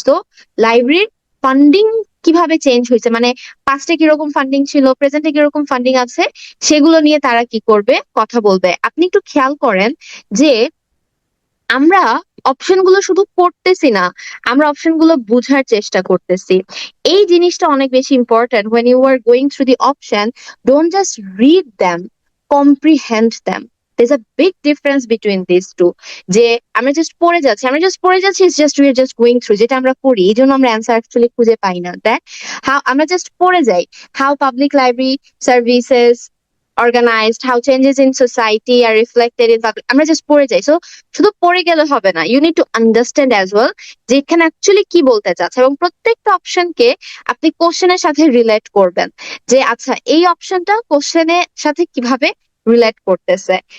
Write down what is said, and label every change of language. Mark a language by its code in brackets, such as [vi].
[bn] তো লাইব্রেরির ফান্ডিং কিভাবে চেঞ্জ হয়েছে, মানে পাস্টে কিরকম ফান্ডিং ছিল, প্রেজেন্টে কিরকম ফান্ডিং আছে, সেগুলো নিয়ে তারা কি করবে, কথা বলবে। আপনি একটু খেয়াল করেন যে আমরা অপশনগুলো শুধু পড়তেছি না, আমরা অপশনগুলো বোঝার চেষ্টা করতেছি। এই জিনিসটা অনেক বেশি important. [en] when you are going through the option, don't just read them, comprehend them. there's a big difference between these two. [bn] যে আমরা জাস্ট পড়ে যাচ্ছি, [en] it's just we are just going through, [bn] যেটা আমরা করি, এই জন্য আমরা অ্যান্সার অ্যাকচুয়ালি খুঁজে পাই না। দ্যাট হাউ আমরা জাস্ট পড়ে যাই, [en] how public library services organized, how changes in society are reflected in public, [bn] আমরা জাস্ট পড়ে যাই। সো শুধু পড়ে গেলে হবে না, [en] you need to understand as well [bn] যে এখানে অ্যাকচুয়ালি কি বলতে চাচ্ছে, এবং প্রত্যেকটা অপশনকে আপনি কোশ্চেনের সাথে রিলেট করবেন, যে আচ্ছা এই অপশনটা কোশ্চেনের সাথে কিভাবে রিলেট করতেছে।